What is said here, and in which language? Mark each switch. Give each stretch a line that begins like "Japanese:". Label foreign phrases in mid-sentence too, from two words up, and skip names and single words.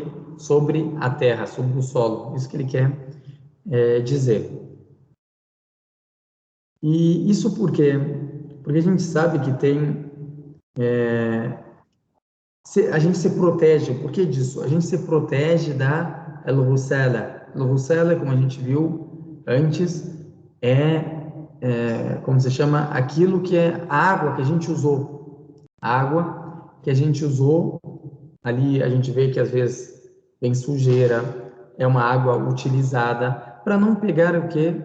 Portuguese: Sobre a terra, sobre o solo. Isso que ele quer dizer. E isso por quê? Porque a gente sabe que tem a gente se protege. Por que disso? A gente se protege da al-ghusala. Al-ghusala, como a gente viu antes, como se chama, aquilo que é a água que a gente usou. A água que a gente usou, ali a gente vê que às vezes tem sujeira, é uma água utilizada para não pegar o que?